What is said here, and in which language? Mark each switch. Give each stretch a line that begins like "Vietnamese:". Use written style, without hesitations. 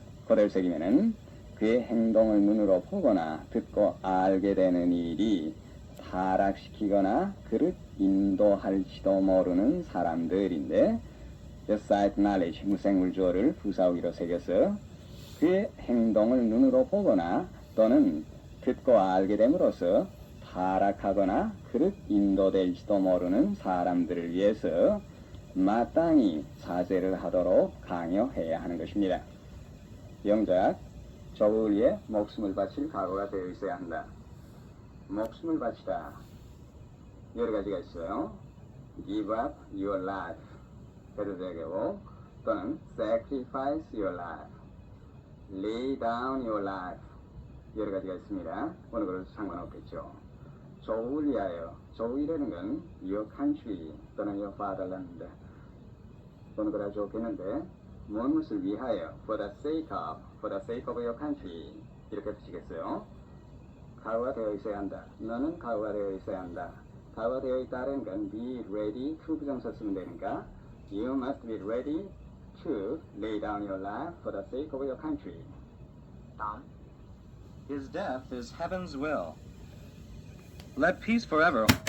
Korean: 그대로 새기면은 그의 행동을 눈으로 보거나 듣고 알게 되는 일이 타락시키거나 그를 인도할지도 모르는 사람들인데
English: the sight knowledge
Korean: 무생물주어를 부사어기로 새겨서 그의 행동을 눈으로 보거나 또는 듣고 알게 됨으로써 타락하거나 그릇 인도될지도 모르는 사람들을 위해서 마땅히 자제를 하도록 강요해야 하는 것입니다. 영작 적을 위해 목숨을 바칠 각오가 되어 있어야 한다. 목숨을 바치다 여러 가지가 있어요.
English: give up your life 해도 되고 또는 sacrifice your life, lay down your life
Korean: 여러 가지가 있습니다. 어느 것도 상관없겠죠. 조국을 위하여 조국이라는 건 your country 또는 your fatherland 어느 거라 좋겠는데 무엇을 위하여
English: for the sake of your country
Korean: 이렇게 쓰시겠어요. 각오가 되어 있어야 한다. 너는 각오가 되어 있어야 한다. 각오가 되어 있다는 건
English: be ready to
Korean: 부정사 쓰면 되니까
English: you must be ready to lay down your life for the sake of your country. Tom? His death is heaven's will. Let peace forever.